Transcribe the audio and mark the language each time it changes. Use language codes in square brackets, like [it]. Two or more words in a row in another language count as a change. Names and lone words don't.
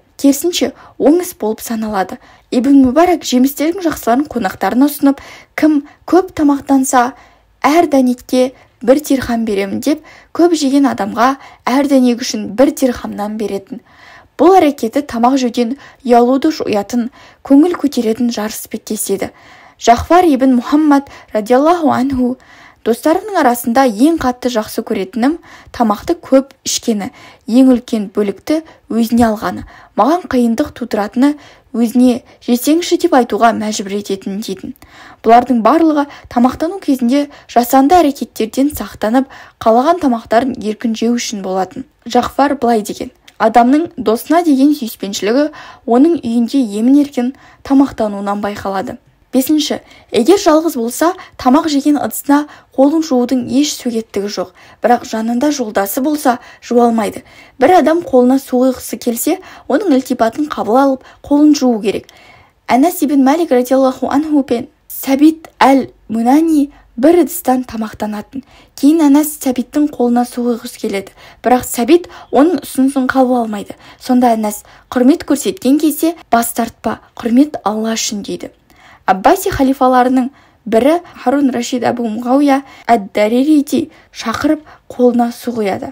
[kk] Керісінше, оң іс болып саналады. Ибн Мүбарак жемістердің жақсыларын қонақтарына ұсынып, кім көп тамақтанса, әр дәнекке 1 дирхам беремін деп, көп жеген адамға әр дәнек үшін 1 дирхамнан беретін. Бұл әрекеті тамақ жеуден ұялуды жоятын, көңіл көтеретін жарыс іспеттес еді. Жафар ибн Мухаммад [ar] رضي الله عنه [kk] достарының арасында ең қатты жақсы көретінім тамақты көп ішкені, ең үлкен бөлікті өзіне алғаны, маған қиындық тудыратыны өзіне жесеңші деп айтуға мәжбүр ететін дейтін. Бұлардың барлығы тамақтану кезінде жасанды әрекеттерден сақтанып, қалаған тамақтарын еркін жеу үшін болатын. Жафар былай деген: адамның досына деген сүйіспеншілігі оның үйінде емін-еркін тамақтануынан байқалады. Бесінші, егер жалғыз болса, тамақ жеген ыдысына қолын жуудың еш сөгеттігі жоқ. Бірақ жанында жолдасы болса, жуа алмайды. Бір адам қолына су құйғысы келсе, оның ілтипатын қабыл алып, қолын жуу керек. Анас ибн Малик [ar] رضي الله عنه [kk] пен Сәбит әл-Мунани бір ыдыстан тамақтанатын. Кейін Анас Сәбиттің қолына су құйғысы келеді. Бірақ Сәбит оның ұсынысын қабыл алмайды. Сонда Анас құрмет көрсеткен кезде бас тартпа, құрмет Алла үшін дейді. Аббаси халифаларының бірі Харун Рашид Абу Муғауия әд-Даририди шақырып қолына су құяды.